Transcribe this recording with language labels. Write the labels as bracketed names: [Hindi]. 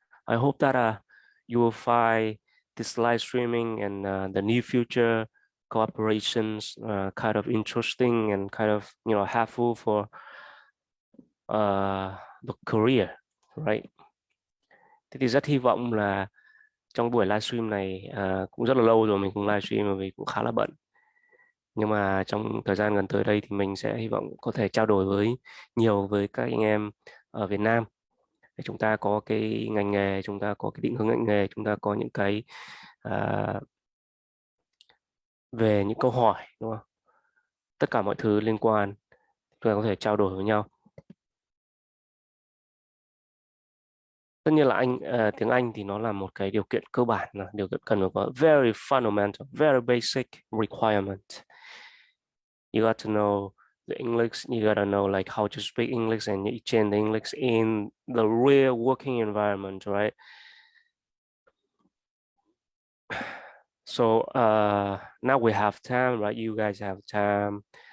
[English] I hope that you will find this live streaming and the near future cooperations kind of interesting and kind of helpful for the career, right? [Vietnamese] Thế thì rất hy vọng là trong buổi livestream này, cũng rất là lâu rồi mình cũng livestream vì cũng khá là bận, nhưng mà trong thời gian gần tới đây thì mình sẽ hy vọng có thể trao đổi nhiều với các anh em ở Việt Nam, để chúng ta có cái ngành nghề, chúng ta có cái định hướng ngành nghề, chúng ta có những cái à, về những câu hỏi, đúng không? Tất cả mọi thứ liên quan chúng ta có thể trao đổi với nhau. Tất nhiên là tiếng Anh thì nó là một cái điều kiện cơ bản, là điều kiện cần phải có, [English] very fundamental, very basic requirement. You got to know the English, you got to know like how to speak English and exchange the English in the real working environment, right? So now we have time, right? You guys have time.